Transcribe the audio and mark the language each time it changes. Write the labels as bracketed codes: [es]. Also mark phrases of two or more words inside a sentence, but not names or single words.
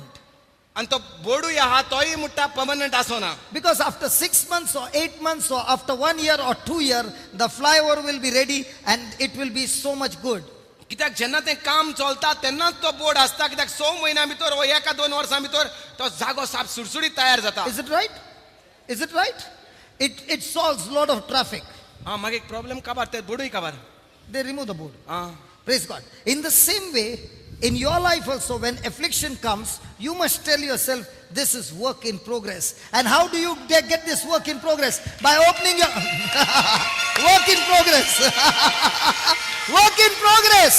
[kok] आनी तो बोर्डूय आहा तोय म्हणटा पर्मनंट आसोना. [en] Because after 6 months or 8 months or after 1 year or 2 years, the flyover will be ready and it will be so much good. [kok] कित्याक जेन्ना तें काम चलता तेन्नाच तो बोर्ड आसता कित्याक 6 म्हयन्या भितर वा 1-2 वर्सां भितर तो जागो साप सुडसुडीत तयार जाता. [en] Is it right? Is it right? It solves a lot of traffic. [kok] हा मागे एक प्रॉब्लेम काबार ते बोर्डूय काबार. [en] They remove the board. हा Praise God. In the same way, in your life also, when affliction comes, you must tell yourself, this is work in progress. And how do you get this work in progress? By opening your work in progress. Work in progress.